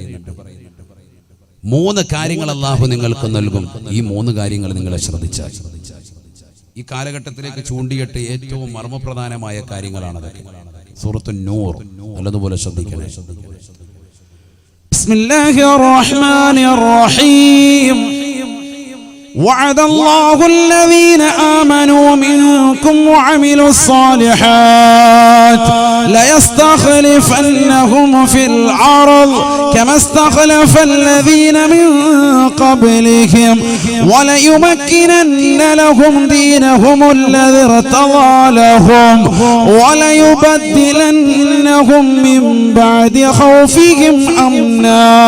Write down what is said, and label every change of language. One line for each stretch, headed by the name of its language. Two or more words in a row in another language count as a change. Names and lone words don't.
Malayalam: 3 കാര്യങ്ങൾ അല്ലാഹു നിങ്ങൾക്ക് നൽകും. ഈ 3 കാര്യങ്ങൾ നിങ്ങൾ ശ്രദ്ധിച്ചാൽ ഈ കാലഘട്ടത്തിലേക്ക് ചൂണ്ടിയിട്ട് ഏറ്റവും മർമ്മപ്രധാനമായ കാര്യങ്ങളാണ് അതൊക്കെ. സൂറത്തുൻ നൂർ നല്ലതുപോലെ ശ്രദ്ധിക്കണേ.
Arabic: بسم الله الرحمن الرحيم. وعد الله الذين آمنوا منكم وعملوا الصالحات ليستخلفنهم في الأرض كما استخلف الذين من قبلهم وليمكنن لهم دينهم الذي ارتضى لهم وليبدلنهم من بعد خوفهم أمنا